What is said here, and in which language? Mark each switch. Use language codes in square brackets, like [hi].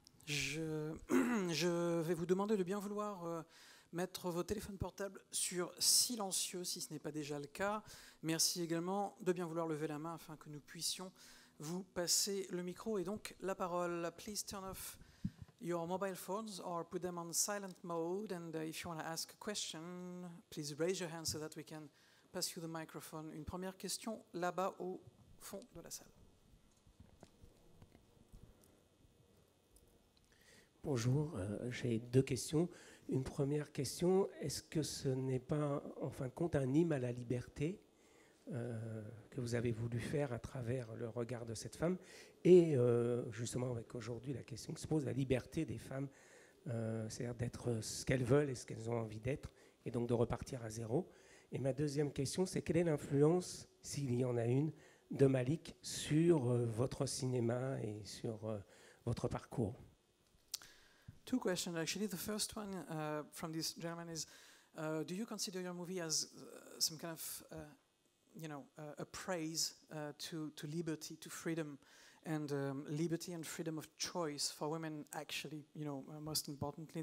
[fr] Je vais vous demander de bien vouloir mettre vos téléphones portables sur silencieux si ce n'est pas déjà le cas. Merci également de bien vouloir lever la main afin que nous puissions vous passer le micro et donc la parole. [en] Please turn off your mobile phones or put them on silent mode, and if you want to ask a question, please raise your hand so that we can pass you the microphone. [fr] Une première question là-bas au fond de la salle. Bonjour, j'ai deux questions. Une première question, est-ce que ce n'est pas, en fin de compte, un hymne à la liberté que vous avez voulu faire à travers le regard de cette femme? Et justement, avec aujourd'hui la question qui se pose, la liberté des femmes, c'est-à-dire d'être ce qu'elles veulent et ce qu'elles ont envie d'être, et donc de repartir à zéro. Et ma deuxième question, c'est quelle est l'influence, s'il y en a une, de Malick sur votre cinéma et sur votre parcours? [en] Two questions, actually. The first one from this gentleman is, do you consider your movie as some kind of, a praise to liberty, to freedom, and liberty and freedom of choice for women, actually, most importantly?